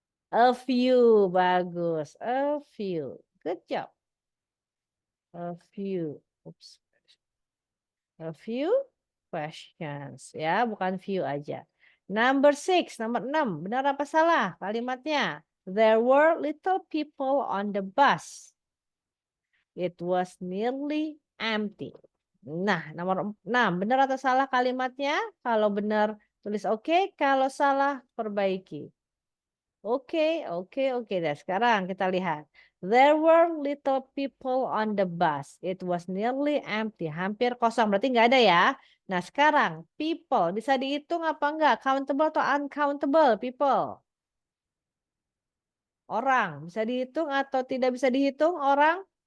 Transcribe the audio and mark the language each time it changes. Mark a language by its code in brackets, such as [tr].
[en] A few, [id] bagus. [en] A few. Good job. A few. Oops. A few questions [id] ya, bukan few aja. [en] Number 6, [id] nomor 6, benar apa salah kalimatnya? [en] There were little people on the bus. It was nearly empty. [id] Nah, nomor 6, benar atau salah kalimatnya? Kalau benar tulis oke, kalau salah perbaiki. Oke. Nah, sekarang kita lihat. [en] There were little people on the bus. It was nearly empty. [id] Hampir kosong. Berarti nggak ada ya. Nah, sekarang people bisa dihitung apa enggak? Countable atau uncountable people? Orang. Bisa dihitung atau tidak bisa dihitung orang?